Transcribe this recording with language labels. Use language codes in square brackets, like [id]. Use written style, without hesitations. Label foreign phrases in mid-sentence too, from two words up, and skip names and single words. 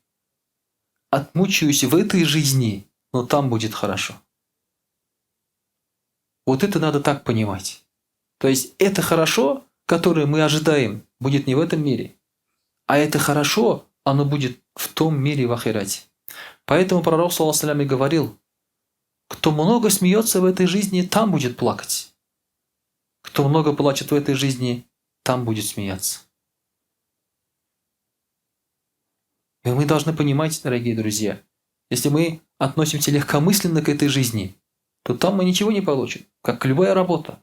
[ru] Отмучаюсь в этой жизни, но там будет хорошо. Вот это надо так понимать. То есть это хорошо, которое мы ожидаем, будет не в этом мире. А это хорошо, оно будет в том мире в ахирате. Поэтому пророк, [ar] صلى الله عليه وسلم, [ru] говорил, кто много смеется в этой жизни, там будет плакать. Кто много плачет в этой жизни, там будет смеяться. И мы должны понимать, дорогие друзья, если мы относимся легкомысленно к этой жизни, то там мы ничего не получим, как любая работа.